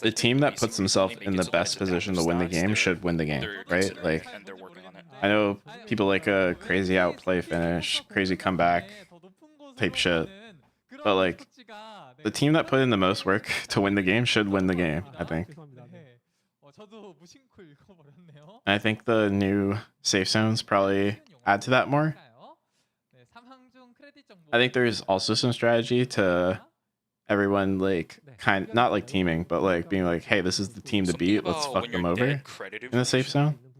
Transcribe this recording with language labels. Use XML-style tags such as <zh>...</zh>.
<en>the team that puts themselves in the best position to win the game should win the game, right? Like, and they're working on it. I know people like a crazy outplay finish, crazy comeback type shit, but like the team that put in the most work to win the game should win the game, I think.</en> <ko>네. 저도 무심코 읽어버렸네요.</ko> <en>And I think the new safe zones probably add to that more.</en> <ko>네, 삼항 중 크레딧 정보.</ko> <en>I think there's also some strategy to everyone like not like teaming, but like being like, hey, this is the team to beat. Let's fuck them over in the safe zone.</en>